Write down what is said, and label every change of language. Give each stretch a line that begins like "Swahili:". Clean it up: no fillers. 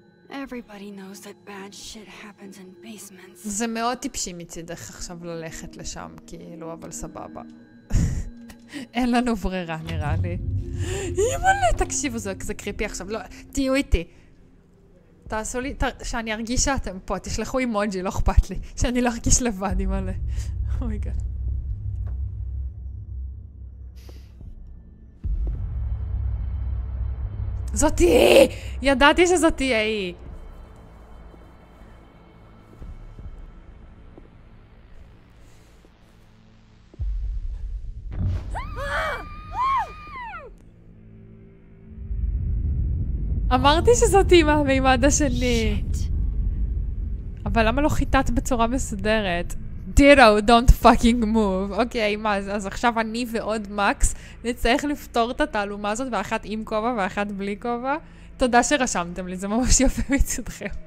English: Everybody knows that bad shit happens in basements.
Hebrew: זה מאוד טיפשי מצידך עכשיו ללכת לשם, כאילו, אבל סבבה. אין לנו ברירה, נראה לי. ימלא, תקשיבו, זה קריפי עכשיו. לא, תהיו איתי. תעשו לי, שאני ארגיש שאתם פה. תשלחו אימוג'י, לא אכפת לי. שאני לא ארגיש לבד, ימלא. אומייגאד. זאת היא! ידעתי שזאת תהיה היא. אמרתי שזאת היא מהמימד השני. אבל למה לא חיטט בצורה מסודרת?
English: דירו, don't fucking move.
Hebrew: אוקיי, מה, אז עכשיו אני ועוד מקס נצטרך לפתור את התעלומה הזאת, ואחת עם כובע ואחת בלי כובע. תודה שרשמתם לי, זה ממש יפה מצדכם.